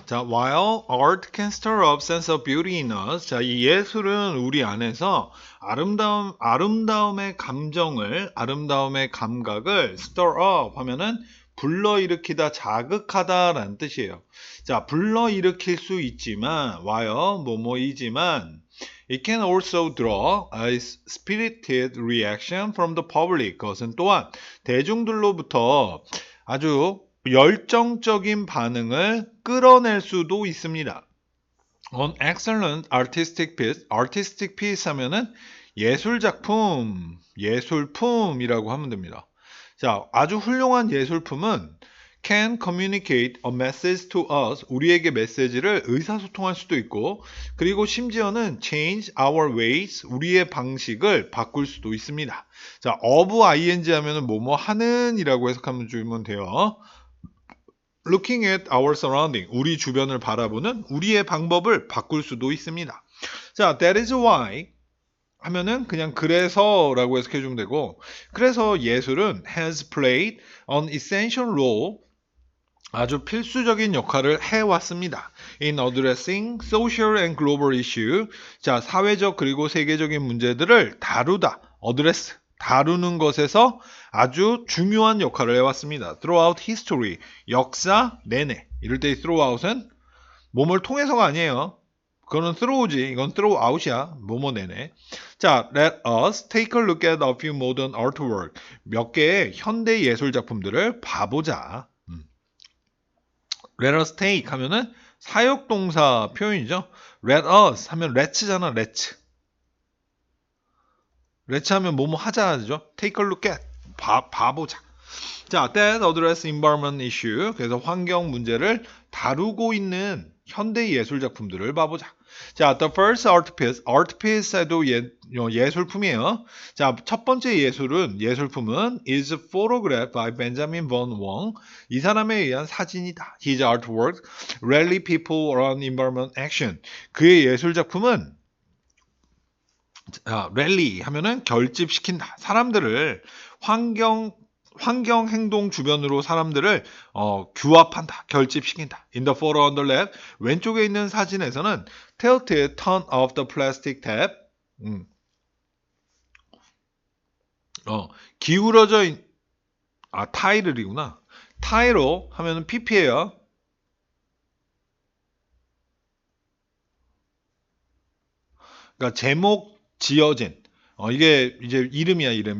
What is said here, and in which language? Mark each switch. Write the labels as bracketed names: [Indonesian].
[English] 자, while art can stir up sense of beauty in us. [Korean] 자, 이 예술은 우리 안에서 아름다움의 감각을 stir up 하면은 불러일으키다, 자극하다라는 뜻이에요. [English] 자, [Korean] 불러일으킬 수 있지만, 뭐뭐이지만, [English] it can also draw a spirited reaction from the public. [Korean] 그것은 또한 대중들로부터 아주 열정적인 반응을 끌어낼 수도 있습니다. [English] An excellent artistic piece [Korean] 하면은 예술품이라고 하면 됩니다. [English] 자, [Korean] 아주 훌륭한 예술품은 [English] can communicate a message to us. [Korean] 우리에게 메시지를 의사소통할 수도 있고, 그리고 심지어는 [English] change our ways. [Korean] 우리의 방식을 바꿀 수도 있습니다. 자, of ing 하면은 뭐뭐 하는이라고 해석하면 주면 돼요. [English] Looking at our surrounding, [Korean] 우리 주변을 바라보는 우리의 방법을 바꿀 수도 있습니다. 자, that is why 하면은 그냥 그래서라고 해석해 주면 되고, 그래서 예술은 [English] has played an essential role, [Korean] 아주 필수적인 역할을 해왔습니다. [English] In addressing social and global issue. [Korean] 자, 사회적 그리고 세계적인 문제들을 다루는 것에서 아주 중요한 역할을 해왔습니다. [English] Throughout history, [Korean] 역사 내내. 이럴 때 throughout은 뭐뭘 통해서가 아니에요. 그거는 throw지, 이건 throughout이야. 뭐뭐 내내. [English] 자, let us take a look at a few modern artwork. [Korean] 몇 개의 현대 예술 작품들을 봐보자. Let us take 하면은 사역동사 표현이죠. Let us 하면 let's잖아, let's. let's 하면 뭐뭐 하자죠. [English] Take a look at. 봐보자. 자, that address environment issue. [Korean] 그래서 환경 문제를 다루고 있는 현대 예술 작품들을 봐보자. [English] 자, the first art piece에도 예술품이에요. [Korean] 자, 첫 번째 예술품은 [English] is photographed by Benjamin von Wong. [Korean] 이 사람에 의한 사진이다. [English] His artwork rally people around environment action. [Korean] 그의 예술 작품은 랠리 하면은 결집시킨다. 사람들을 환경 행동 주변으로 사람들을 규합한다, 결집시킨다. [English] In the photo on the left, [Korean] 왼쪽에 있는 사진에서는 [English] tilted turn off the plastic tap. [Korean] 기울어져 타이르이구나. 타이로 하면은 pp예요. 그러니까 제목 지어진. 이게 이제 이름이야, 이름.